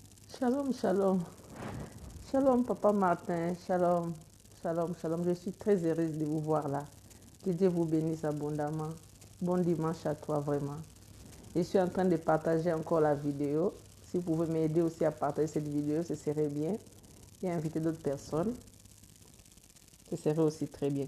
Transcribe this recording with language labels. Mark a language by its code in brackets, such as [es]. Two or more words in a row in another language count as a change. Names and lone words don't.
[he] Shalom, shalom. Shalom, Papa Martin. Shalom, shalom, shalom. [fr] Je suis très heureuse de vous voir là. Que Dieu vous bénisse abondamment. Bon dimanche à toi, vraiment. Je suis en train de partager encore la vidéo. Si vous pouvez m'aider aussi à partager cette vidéo, ce serait bien. Et inviter d'autres personnes. Ce serait aussi très bien.